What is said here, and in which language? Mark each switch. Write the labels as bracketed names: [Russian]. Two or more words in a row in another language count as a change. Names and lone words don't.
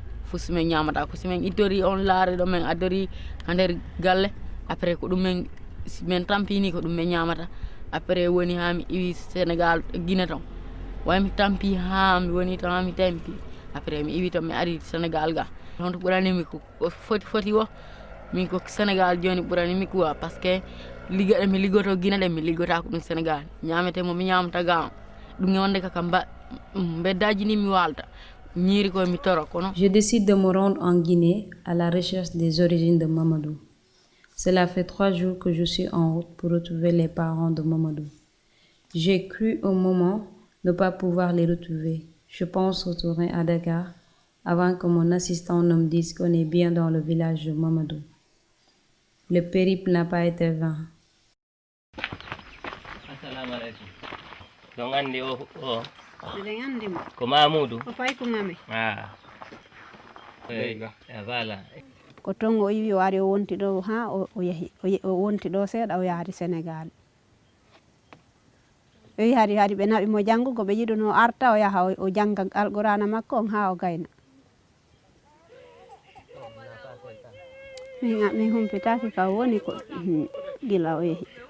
[Fula] fof somin ñamata ko somin ittori on laare ɗo min addori ha nder galle après ko ɗum min tampini ko ɗum min ñamata après woni ha mi iwi Sénégal Guinée ton way mi tampi ha mi woni ton ha mi tampi après mi iwi ton mi ari Sénégal ga on to ɓuranimi ko foti o min ko Sénégal joni ɓuranimi [French] quoi par ce que [Fula] liggoɗe mi liggoto Guinée ɗe mi liggota ko ɗum Sénégal ñamete mo mi ñamata ga ɗum e wonde kaka beddaji ni mi walta ñiiri ko mi toro kono. [French] Je décide de me rendre en Guinée à la recherche des origines de Mamadou. Cela fait 3 jours que je suis en route pour retrouver les parents de Mamadou. J'ai cru un moment ne pas pouvoir les retrouver. Je pense retourner à Dakar avant que mon assistant ne me dise qu'on est bien dans le village de Mamadou. Le périple n'a pas été vain. [Arabic] Assalamu alaikum. [Fula] Don andi o Miɗen andi mo ko Mamoudou. ko fayi ko ngami Voilà. ko ton o yiwi o ari o wonti ɗo ha o yeehi o wonti ɗo seeɗa o yaari Sénégal o wi hari ɓe naɓi mo janngugo ɓe yiɗuno arta o yaha o jangga alqurana makko on ha o gayna min humpitaki ka woni ko gila o yeehi